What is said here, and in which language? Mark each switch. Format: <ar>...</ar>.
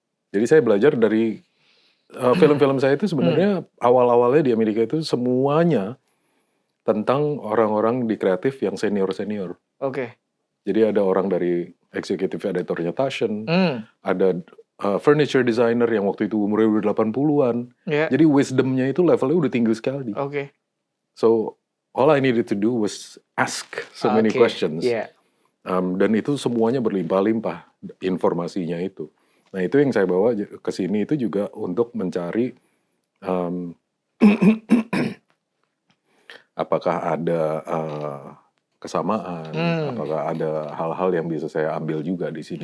<id>Jadi saya belajar dari film-film saya itu sebenarnya awal-awalnya di Amerika itu semuanya tentang orang-orang di kreatif yang senior-senior. Oke. Jadi ada orang dari executive editornya Taschen, Hmm. ada furniture designer yang waktu itu umurnya udah 80-an. Ya. Jadi wisdomnya itu levelnya udah tinggi sekali. Oke.</id> <en>So all I needed to do was ask so many</en> <id>Oke,</id> <en>questions.</en> <id>iya. Dan itu semuanya berlimpah-limpah informasinya itu. Nah itu yang saya bawa ke sini itu juga untuk mencari apakah ada kesamaan, apakah ada hal-hal yang bisa saya ambil juga di sini</id>